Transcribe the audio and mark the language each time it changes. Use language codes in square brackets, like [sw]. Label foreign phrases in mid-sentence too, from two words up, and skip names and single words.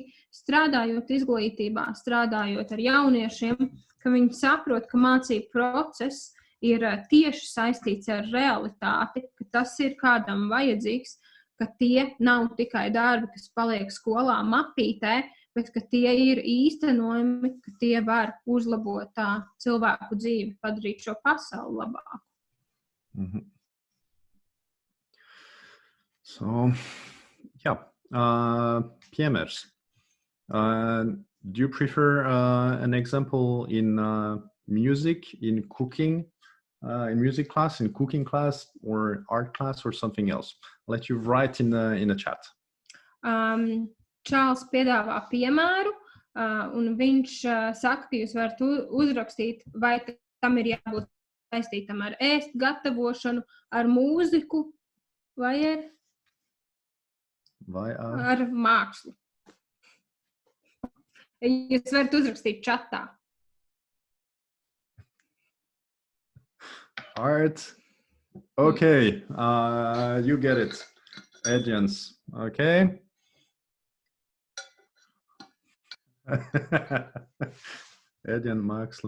[lv] strādājot izglītībā, strādājot ar jauniešiem, ka viņi saprot, ka mācību process ir tieši saistīts ar realitāti, ka tas ir kādam vajadzīgs, ka tie nav tikai darbi, kas paliek skolā mapītē, bet ka tie ir īstenojumi, ka tie var uzlabot cilvēku dzīvi, padarīt šo pasauli labāku. Mm-hmm. So, piemērs. [en] Do you prefer an example in music, in cooking, in music class, in cooking class, or art class, or something else? I'll let you write in the chat. [lv] Čārlzs piedāvā piemēru, un viņš saka, ka jūs varat uzrakstīt, vai tam ir jābūt saistītam ar ēst gatavošanu, ar mūziku, vai ar mākslu. Jūs varat uzrakstīt čatā. [en] Art. Okay, you get it. Audience. Okay. Edian Māksla.